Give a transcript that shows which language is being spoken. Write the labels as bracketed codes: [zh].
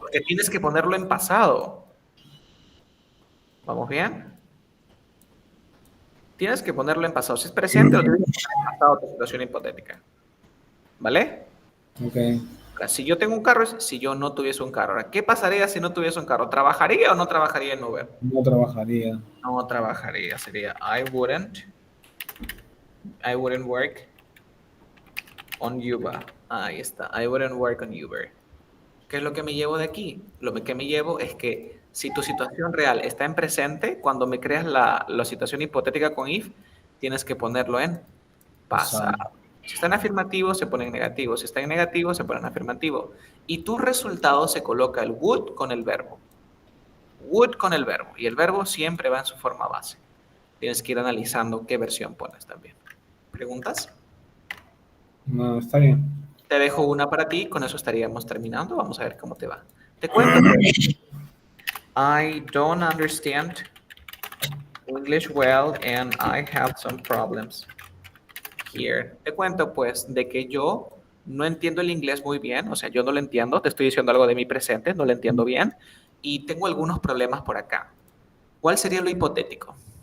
[es] porque tienes que ponerlo en pasado. ¿Vamos bien? Tienes que ponerlo en pasado. Si es presente, lo tienes que poner en pasado tu situación hipotética. ¿Vale? Ok. Ahora, si yo tengo un carro, es si yo no tuviese un carro. Ahora, ¿qué pasaría si no tuviese un carro? ¿Trabajaría o no trabajaría en Uber? No trabajaría. No trabajaría. Sería [en] I wouldn't work on Uber. [es] Ahí está. [en] I wouldn't work on Uber. [es] ¿Qué es lo que me llevo de aquí? Lo que me llevo es que si tu situación real está en presente, cuando me creas la situación hipotética con if, tienes que ponerlo en pasado. Pasado. Si está en afirmativo, se pone en negativo. Si está en negativo, se pone en afirmativo. Y tu resultado se coloca el would con el verbo. Would con el verbo. Y el verbo siempre va en su forma base. Tienes que ir analizando qué versión pones también. ¿Preguntas? No, está bien. Te dejo una para ti, con eso estaríamos terminando. Vamos a ver cómo te va. Te cuento, pues, [en] I don't understand English well and I have some problems here. [es] Te cuento, pues, de que yo no entiendo el inglés muy bien, o sea, yo no lo entiendo, te estoy diciendo algo de mi presente, no lo entiendo bien y tengo algunos problemas por acá. ¿Cuál sería lo hipotético?